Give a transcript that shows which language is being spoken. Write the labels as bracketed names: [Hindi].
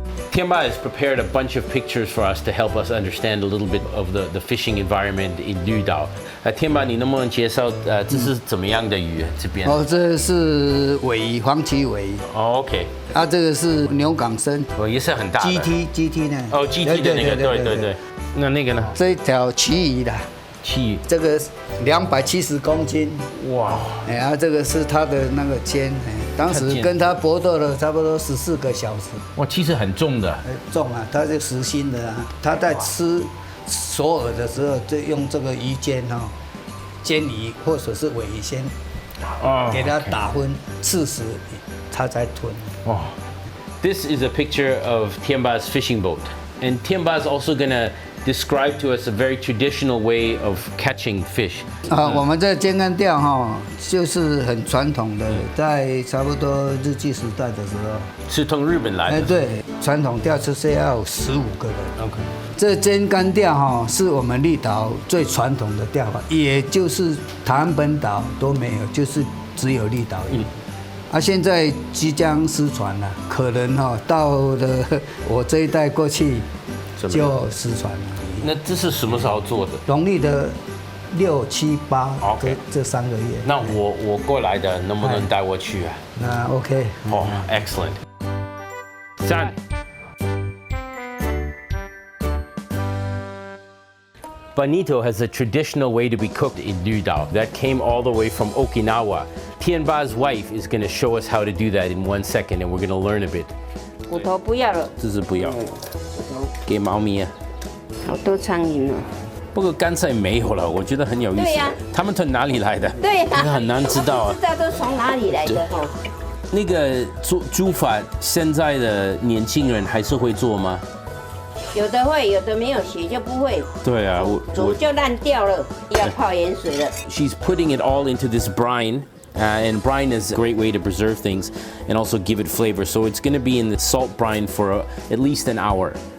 [English] Tianba has prepared a bunch of pictures for us to help us understand a little bit of the fishing environment in 绿岛。 [Chinese] Tianba，你能不能介绍这是怎么样的鱼？这边？哦，这是尾鱼，黄鳍尾鱼。哦 ，OK。啊，这个是牛港参。哦，也是很大的。 GT 呢？哦，GT 的那个，对。那个呢？这一条旗鱼的。旗鱼。这个270公斤。哇！哎呀，这个是它的那个肩，当时跟它搏斗了差不多14个小时。哇，其实很重的。重啊，它是实心的啊。它在吃索饵的时候，就用这个鱼尖哈，煎鱼或者是尾鱼先，给它打昏刺死，它才吞。哦 [English] ，This is a picture of Tianba's fishing boat, and Tianba is also gonna describe to us a very traditional way of catching fish. [Chinese] 我们在尖竿钓哈，就是很传统的，在差不多日据时代的时候，是从日本来的。对，传统钓是要有15个人。 OK。 这尖竿钓哈，是我们绿岛最传统的钓法，也就是台湾本岛都没有，就是只有绿岛有。现在即将失传了，可能到了我这一代过去就失传了。那这是什么时候做的？农历的6、7、8，这3个月。那我过来的，能不能带我去啊？那 OK。 [English] 哦 ，excellent。 3。 Bonito has a traditional way to be cooked in 绿岛 that came all the way from Okinawa. Tianba's wife is going to show us how to do that in 1 second, and we're going to learn a bit. [Chinese] 骨头不要了，这是不要，给猫咪啊。好多苍蝇哦。不过刚才没有了，我觉得很有意思。对呀，他们从哪里来的？对呀，很难知道啊。不知道都从哪里来的哦。那个煮法，现在的年轻人还是会做吗？有的会，有的没有学就不会。对啊，煮就烂掉了，要泡盐水了。 [English] She's putting it all into this brine. And brine is a great way to preserve things and also give it flavor. So it's going to be in the salt brine for at least an hour.